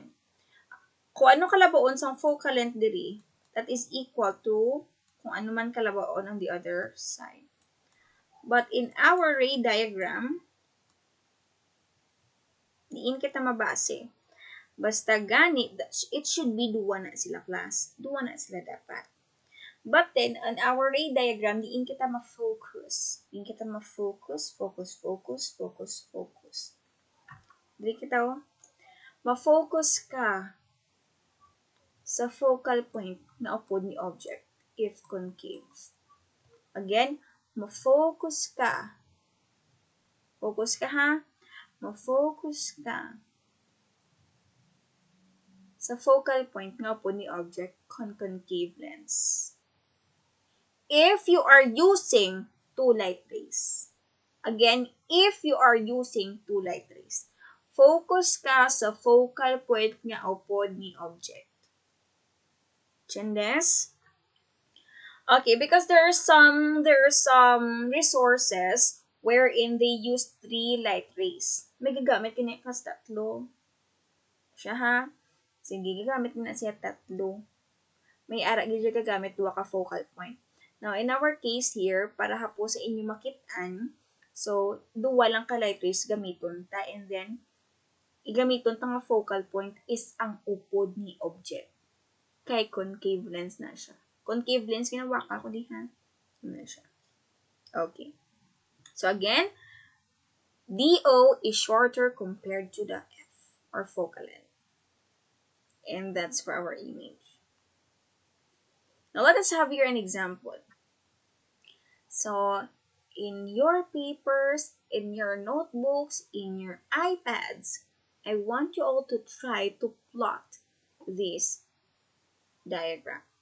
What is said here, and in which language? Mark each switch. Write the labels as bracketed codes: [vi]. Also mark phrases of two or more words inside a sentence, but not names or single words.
[hil] Kung ano kalabaon sa [en] focal length [hil] diri, [en] that is equal to [hil] kung ano man kalabaon [en] on the other side. But in our ray diagram, [hil] diin kita mabase. Basta gani, [en] it should be [hil] duwa na sila class. Duwa na sila dapat. [en] But then, on our ray diagram, [hil] diin kita ma-focus. Diin kita ma-focus, focus. Dili kita ma-focus ka sa [en] focal point [hil] na upod ni object if concave. Again, ma-focus ka. Focus ka ha. Ma-focus ka sa [en] focal point [hil] nga upod ni object [en] concave lens. If you are using two light rays. Again, if you are using two light rays. [hil] Focus ka sa [en] focal point [hil] nga upod ni object. Chindes? [en] Okay, because there are some resources wherein they use 3 light rays. [hil] May gagamit kini kas tatlo. Siya ha. Sige, gagamit na siya tatlo. May ara gid gagamit duha ka [en] focal point. Now, in our case here, [hil] para hapo sa inyo makit-an, so duwa lang ka [en] light rays [hil] gamiton ta, [en] and then [hil] igamiton ta nga [en] focal point [hil] is ang upod ni object. Kay [en] concave lens [hil] na siya. [en] Concave lens, [hil] kinawaka ko diha. Ano siya. Okay. [en] So again, DO is shorter compared to the F, or focal length. And that's for our image. Now let us have here an example. So, in your papers, in your notebooks, in your iPads, I want you all to try to plot this diagram.